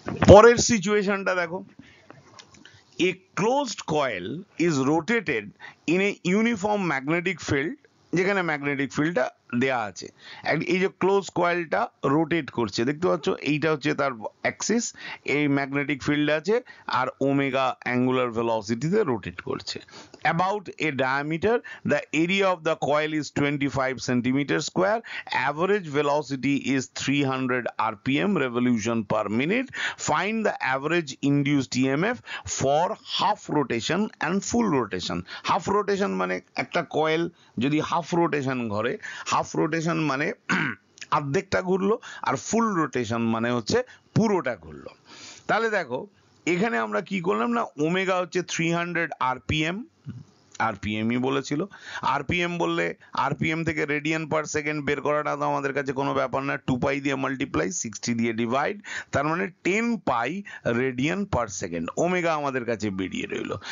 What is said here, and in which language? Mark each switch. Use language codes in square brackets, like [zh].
[bn] পরের সিচুয়েশনটা দেখো, [en] a closed coil is rotated in a uniform magnetic field, [bn] যেখানে ম্যাগনেটিক ফিল্ডটা দেয়া আছে, এই যে ক্লোজ কয়েলটা রোটেট করছে দেখতে পাচ্ছ, এইটা হচ্ছে তার অ্যাক্সিস, এই ম্যাগনেটিক ফিল্ড আছে আর ওমেগা অ্যাঙ্গুলার ভেলোসিটিতে রোটেট করছে। [en] About a diameter, the area of the coil is 25 centimeter square, average velocity is 300 rpm revolution per minute, find the average induced EMF for half rotation and full rotation। [bn] Half rotation মানে একটা coil যদি half rotation ঘরে, half rotation মানে অর্ধেকটা ঘুরলো, আর ফুল rotation মানে হচ্ছে পুরোটা ঘুরলো। তাহলে দেখো এখানে আমরা কি করলাম না, ওমেগা হচ্ছে 300 rpm, আরপিএমই বলেছিল, আরপিএম বললে আরপিএম থেকে রেডিয়ান পার সেকেন্ড বের করাটা তো আমাদের কাছে কোনো ব্যাপার না, 2 পাই দিয়ে মাল্টিপ্লাই 60 দিয়ে ডিভাইড, তার মানে 10 পাই রেডিয়ান পার সেকেন্ড ওমেগা আমাদের কাছে বেরিয়ে রইলো।